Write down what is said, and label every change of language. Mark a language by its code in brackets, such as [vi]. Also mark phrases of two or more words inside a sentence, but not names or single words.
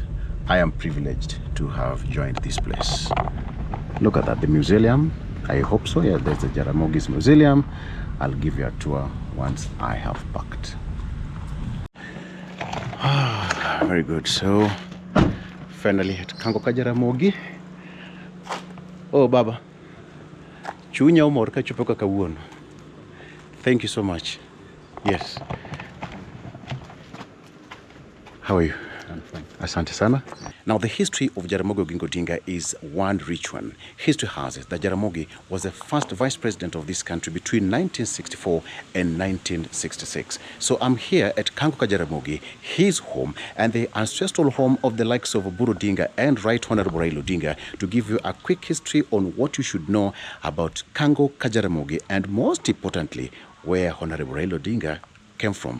[en] I am privileged to have joined this place. Look at that, the mausoleum. I hope so. Yeah, there's the Jaramogi's mausoleum. I'll give you a tour once I have packed. Very good. So finally at KANG'O Jaramogi. Oh, Baba. [luo] Chunya umor ka chupo ka kawuono. [en] Thank you so much. Yes. How are you? I'm fine. [sw] Asante sana. [en] Now, the history of Jaramogi Odinga is one rich one. History has it that Jaramogi was the first vice president of this country between 1964 and 1966. So I'm here at KANG'O Jaramogi, his home, and the ancestral home of the likes of Oburu Odinga and Right Honorable Raila Odinga, to give you a quick history on what you should know about KANG'O Jaramogi, and most importantly, where Honorable Raila Odinga came from.